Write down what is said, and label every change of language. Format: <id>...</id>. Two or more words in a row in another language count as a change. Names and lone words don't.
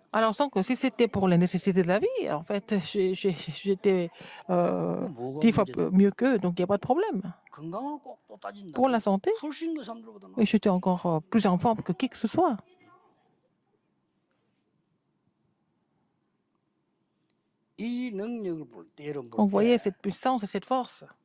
<fr>Alors, sans que si c'était pour les nécessités de la vie, en fait, j'étais</fr> <ko>뭐가</ko> <fr>10 fois</fr> <ko>문제냐?</ko> <fr>mieux qu'eux, donc il n'y a pas de problème.</fr> <ko>건강을 꼭 또 따진다.</ko> <fr>Pour la santé,</fr> <ko>훨씬 그 사람들보다 나아.</ko> <fr>j'étais encore plus en forme que qui que ce soit.</fr> <ko>이 능력을 볼 때 여러분 On 볼 voyait 때</ko> <fr>cette puissance et cette force.</fr>